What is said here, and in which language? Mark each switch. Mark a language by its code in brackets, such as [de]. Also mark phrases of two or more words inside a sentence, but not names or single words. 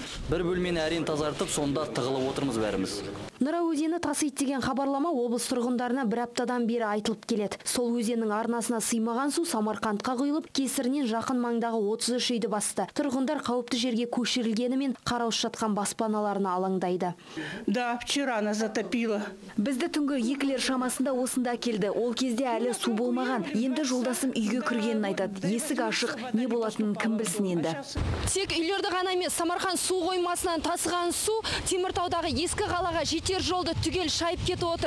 [kk] Бір бөлмені әрең тазартып, сонда тығылып отырмыз бәріміз. Нұра өзені тасиды деген хабарлама облыс тұрғындарына бір аптадан бері айтылып келеді. Сол өзеннің арнасына сыймаған су Самарқандқа құйылып, кесірінен жақын маңдағы 33 үйді басты. Тұрғындар қауіпті жерге көшірілгенімен қараусыз жатқан баспаналарына алаңдайды. [ru] Да, вчера она затопила. [kk] Бізді түнгі 2-лер шамасында осында келді. Ол кезде әлі су болмаған. Енді жолдасым үйге кіргенін айтады. Есік ашық, не болатынын кім білсін енді. Тек үйлерді ғана емес, Самарқан су қоймасынан тасыған су Теміртаудағы ескі қалаға жетер жолды түгел шайып кетіп отыр.